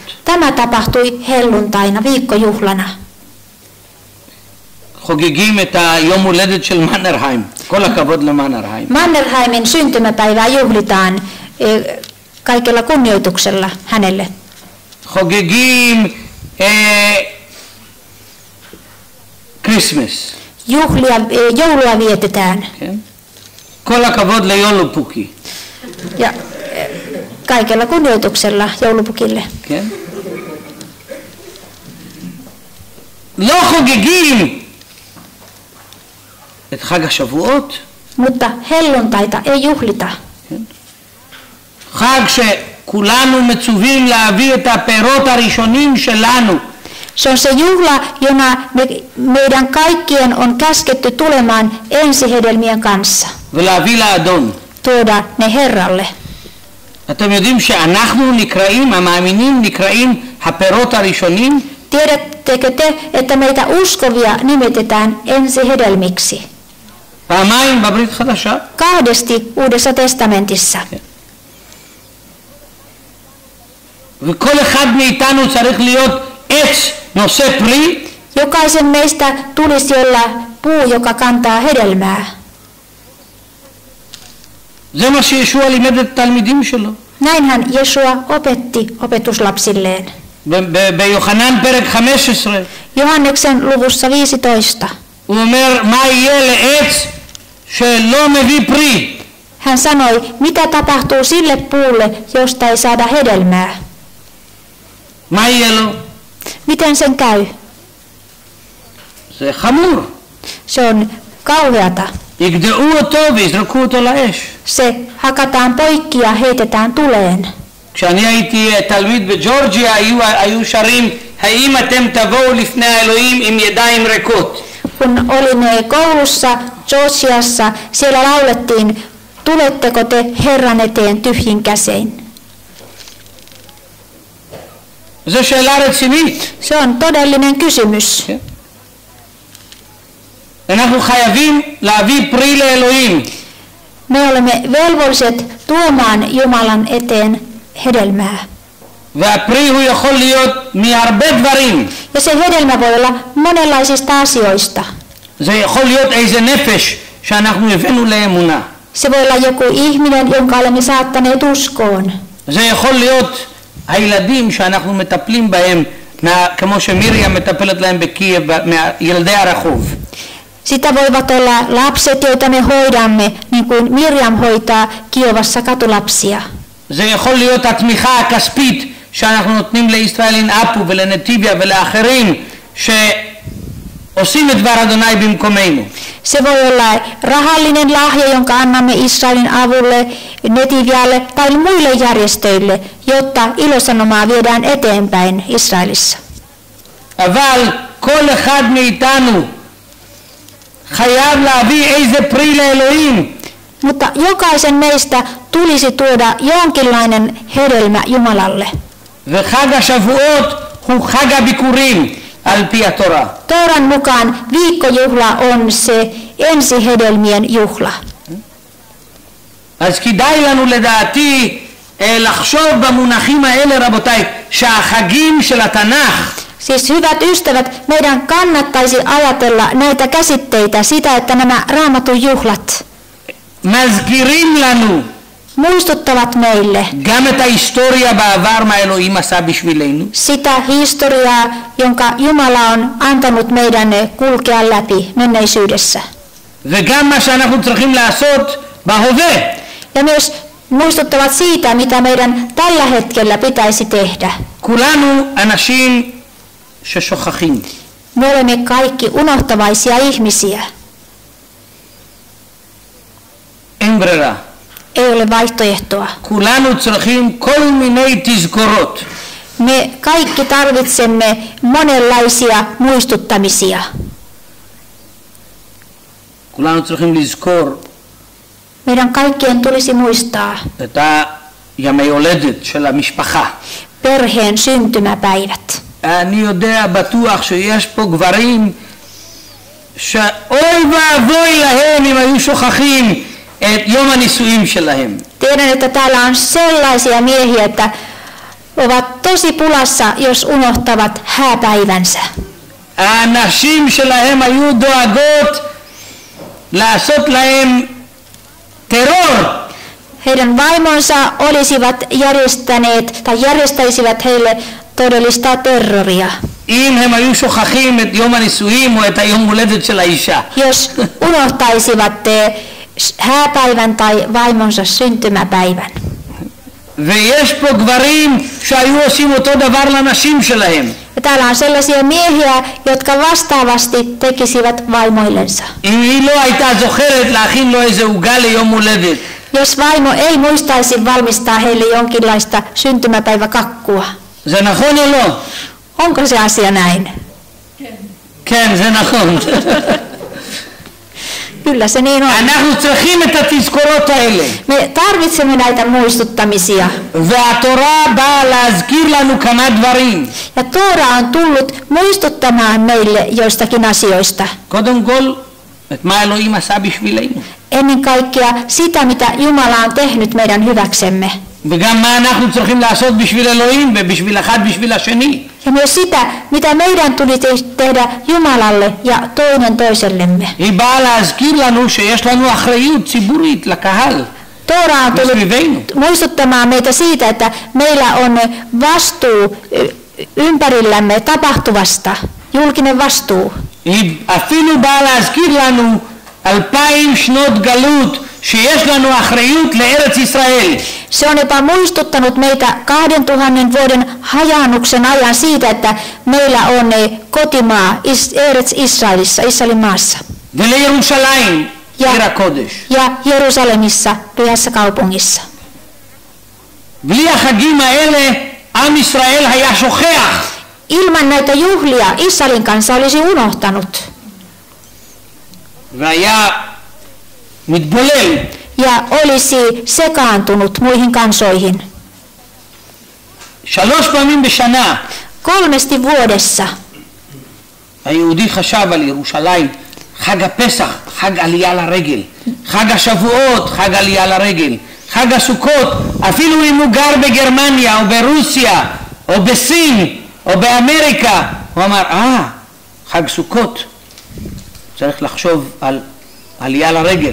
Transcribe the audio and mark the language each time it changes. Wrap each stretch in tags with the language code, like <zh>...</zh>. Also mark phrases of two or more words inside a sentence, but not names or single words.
<fi>Tämä tapahtui helluntaina, viikkojuhlana.</fi> <he>חוגגים את היום הולדת של מנרהיים. כל הכבוד למנרהיים.</he> <fi>Mannerheimin syntymäpäivää juhlitaan kaikella kunnioituksella hänelle.</fi> <he>חוגגים Christmas.</he> <fi>Joulua vietetään.</fi> <he>כן? כל הכבוד ליולופוקי.</he> <fi>Ja kaikella kunnioituksella joulupukille.</fi> <he>כן? לא חוגגים את חג השבועות</he> <fi>Mutta helluntaita ei juhlita.</fi> <he>חג שכולנו מצווים להביא את הפירות הראשונים שלנו.</he> <fi>Se on se juhla, jona meidän kaikkien on käsketty tulemaan ensihedelmien kanssa.</fi> <he>ולהביא לאדון.</he> <fi>Tuoda ne Herralle.</fi> <he>אתם יודעים שאנחנו נקראים, המאמינים נקראים הפירות הראשונים?</he> <fi>Tiedättekö te, että meitä uskovia nimitetään ensihedelmiksi?</fi> <he>פעמיים בברית חדשה.</he> <fi>Kahdesti Uudessa testamentissa.</fi> <he>וכל אחד מאיתנו צריך להיות עץ נושא פרי.</he> <fi>Jokaisen meistä tulisi olla puu, joka kantaa hedelmää.</fi> <he>זה מה שישוע לימד את התלמידים שלו.</he> <fi>Näinhän Jesua opetti opetuslapsilleen.</fi> <he>ביוחנן פרק 15.</he> <fi>Johanneksen luvussa 15.</fi> <he>הוא אומר מה יהיה לעץ שלא מביא פרי.</he> <fi>Hän sanoi, mitä tapahtuu sille puulle, josta ei saada hedelmää.</fi> <he>מה יהיה לו?</he> <fi>Miten sen käy?</fi> <he>זה חמור.</he> <fi>Se on kauheata.</fi> <he>יגדעו אותו ויזרקו אותו לאש.</he> <fi>Se hakataan poikki ja heitetään tuleen.</fi> <he>כשאני הייתי תלמיד בג'ורג'יה היו שרים האם אתם תבואו לפני האלוהים עם ידיים ריקות.</he> <fi>Kun olin koulussa Georgiassa, siellä laulettiin, tuletteko te Herran eteen tyhjin käsein?</fi> <he>זו שאלה רצינית.</he> <fi>Se on todellinen kysymys.</fi> <he>אנחנו חייבים להביא פרי לאלוהים.</he> <fi>Me olemme velvolliset tuomaan Jumalan eteen hedelmää.</fi> <he>והפרי הוא יכול להיות מהרבה דברים.</he> <fi>Ja se hedelmä voi olla monenlaisista asioista.</fi> <he>זה יכול להיות איזה נפש שאנחנו הבאנו לאמונה.</he> <fi>Se voi olla joku ihminen, jonka olemme saattaneet uskoon.</fi> <he>זה יכול להיות הילדים שאנחנו מטפלים בהם, כמו שמיריה מטפלת להם בקייב, מילדי הרחוב.</he> <fi>Sitä voivat olla lapset, joita me hoidamme, niin kuin Mirjam hoitaa Kiovassa katulapsia.</fi> <he>זה יכול להיות התמיכה הכספית שאנחנו נותנים לישראל אינאפו ולנתיביה ולאחרים שעושים את דבר אדוני במקומנו.</he> <fi>Se voi olla rahallinen lahja, jonka annamme Israelin avulle, Netivialle tai muille järjestöille, jotta ilosanomaa viedään eteenpäin Israelissa.</fi> <he>אבל כל אחד מאיתנו חייב להביא איזה פרי לאלוהים.</he> <fi>Mutta jokaisen meistä tulisi tuoda jonkinlainen hedelmä Jumalalle.</fi> <he>וחג השבועות הוא חג הביקורים על פי התורה.</he> <fi>Tooran mukaan viikkojuhla on se ensihedelmien juhla.</fi> <he>אז כדאי לנו לדעתי לחשוב במונחים האלה רבותיי, שהחגים של התנ"ך</he> <fi>Siis hyvät ystävät, meidän kannattaisi ajatella näitä käsitteitä, sitä, että nämä Raamatun juhlat</fi> <he>מזכירים לנו</he> <fi>muistuttavat meille</fi> <he>גם את ההיסטוריה בעבר מה אלוהים עשה בשבילנו.</he> <fi>sitä historiaa, jonka Jumala on antanut meidän kulkea läpi menneisyydessä.</fi> <he>וגם מה שאנחנו צריכים לעשות בהווה.</he> <fi>Ja myös muistuttavat siitä, mitä meidän tällä hetkellä pitäisi tehdä.</fi> <he>כולנו אנשים ששוכחים.</he> <fi>Me olemme kaikki unohtavaisia ihmisiä.</fi> <he>אין ברירה.</he> <fi>Ei ole vaihtoehtoa.</fi> <he>כולנו צריכים כל מיני תזכורות.</he> <fi>Me kaikki tarvitsemme monenlaisia muistuttamisia.</fi> <he>כולנו צריכים לזכור</he> <fi>Meidän kaikkien tulisi muistaa</fi> <he>את הימי הולדת של המשפחה.</he> <fi>perheen syntymäpäivät.</fi> <he>אני יודע בטוח שיש פה גברים שאוי ואבוי להם אם היו שוכחים את יום הנישואים שלהם.</he> <fi>Tiedän, että täällä on sellaisia miehiä, että ovat tosi pulassa, jos unohtavat hääpäivänsä.</fi> <he>האנשים שלהם היו דואגות לעשות להם טרור.</he> <fi>Heidän vaimonsa olisivat järjestäneet tai järjestäisivät heille todellista terroria.</fi> <he>אם הם היו שוכחים את יום הנישואים או את היום הולדת של האישה.</he> <fi>Jos unohtaisivat hääpäivän tai vaimonsa syntymäpäivän.</fi> <he>ויש פה גברים שהיו עושים אותו דבר לנשים שלהם.</he> <fi>Ja täällä on sellaisia miehiä, jotka vastaavasti tekisivät vaimoillensa.</fi> <he>אם היא לא הייתה זוכרת להכין לו איזה עוגה ליום הולדת.</he> <fi>Jos vaimo ei muistaisi valmistaa heille jonkinlaista syntymäpäiväkakkua.</fi> <he>זה נכון או לא?</he> <fi>Onko se asia näin?</fi> <he>כן, זה נכון.</he> <fi>Kyllä se niin on.</fi> <he>אנחנו צריכים את התזכורות האלה.</he> <fi>Me tarvitsemme näitä muistuttamisia.</fi> <he>והתורה באה להזכיר לנו כמה דברים.</he> <fi>Ja Toora on tullut muistuttamaan meille joistakin asioista.</fi> <he>קודם כל, את מה אלוהים עשה בשבילנו.</he> <fi>Ennen kaikkea sitä, mitä Jumala on tehnyt meidän hyväksemme.</fi> <he>וגם מה אנחנו צריכים לעשות בשביל אלוהים ובשביל אחד בשביל השני.</he> <fi>Ja myös sitä, mitä meidän tulisi tehdä Jumalalle ja toinen toisellemme.</fi> <he>היא באה להזכיר לנו שיש לנו אחריות ציבורית לקהל.</he> <fi>Toora on tullut muistuttamaan meitä siitä, että meillä on vastuu ympärillämme tapahtuvasta, julkinen vastuu.</fi> <he>היא אפילו באה להזכיר לנו 2000 שנות גלות שיש לנו אחריות לארץ ישראל.</he> <fi>Se on jopa muistuttanut meitä 2000 vuoden hajaannuksen ajan siitä, että meillä on kotimaa Eretz Israelissa, Israelin maassa.</fi> <he>ולירושלים, עיר הקודש.</he> <fi>Ja Jerusalemissa, pyhässä kaupungissa.</fi> <he>בלי החגים האלה עם ישראל היה שוכח.</he> <fi>Ilman näitä juhlia Israelin kanssa olisi unohtanut.</fi> <he>והיה מתבולל.</he> <fi>Ja olisi sekaantunut muihin kansoihin.</fi> <he>3 פעמים בשנה.</he> <fi>3 vuodessa.</fi> <he>היהודי חשב על ירושלים, חג הפסח, חג עלייה לרגל, חג השבועות, חג עלייה לרגל, חג הסוכות, אפילו אם הוא גר בגרמניה או ברוסיה או בסין או באמריקה, הוא אמר, חג סוכות, צריך לחשוב על עלייה לרגל.</he>